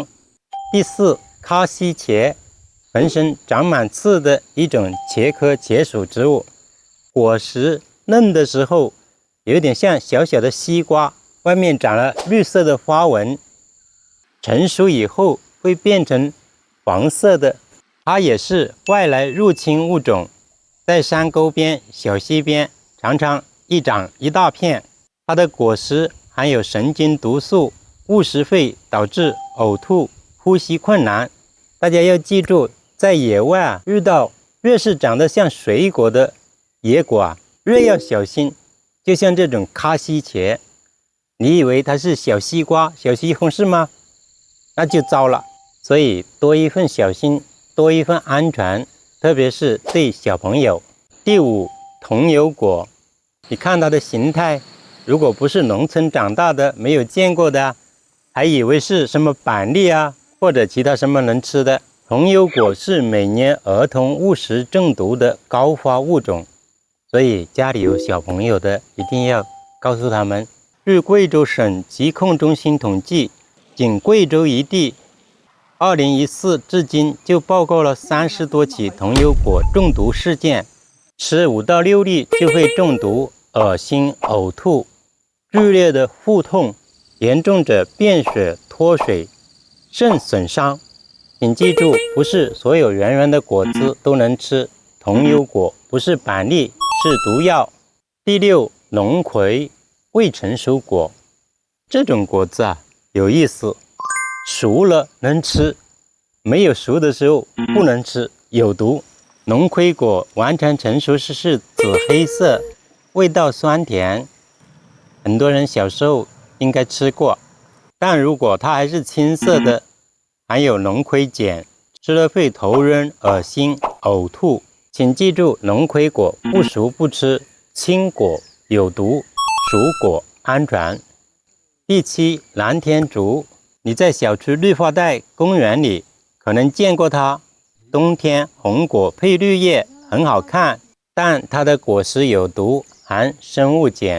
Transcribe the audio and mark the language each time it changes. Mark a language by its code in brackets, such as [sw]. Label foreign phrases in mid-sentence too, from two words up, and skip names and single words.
[zh] 第四，卡西茄，渾身長滿刺的一種茄科茄屬植物，果實嫩的時候有點像小小的西瓜，外面長了綠色的花紋，成熟以後會變成黃色的。它也是外來入侵物種，在山溝邊、小溪邊常常一長一大片。它的果實含有神經毒素，誤食會導致嘔吐、呼吸困難。大家要記住，在野外啊，遇到越是長得像水果的野果啊，越要小心。就像這種卡西茄，你以為它是小西瓜、小西紅柿嗎？那就糟了。所以多一份小心，多一份安全，特別是對小朋友。第五，桐油果，你看它的形態，如果不是農村長大的，沒有見過的，還以為是什麼板栗啊，或者其他什麼能吃的。桐油果是每年兒童誤食中毒的高發物種，所以家裡有小朋友的一定要告訴他們。據貴州省疾控中心統計，僅貴州一地2014至今就報告了30多起桐油果中毒事件，吃5到6粒就會中毒，噁心、嘔吐、劇烈的腹痛，嚴重者便血、脫水、腎損傷。請記住，不是所有圓圓的果子都能吃。桐油果不是板栗，是毒藥。第六，龍葵，未成熟果。这種果子啊，有意思，熟了能吃，没有熟的时候不能吃，有毒。龙葵果完全成熟时是紫黑色，味道酸甜。很多人小时候应該吃過，但如果它還是青色的，含有龍葵鹼，吃了會頭暈、噁心、嘔吐。請記住，龍葵果不熟不吃，青果有毒，熟果安全。第七，南天竹，你在小區綠化帶公園裡可能見過它，冬天紅果配綠葉，很好看，但它的果實有毒，含生物鹼。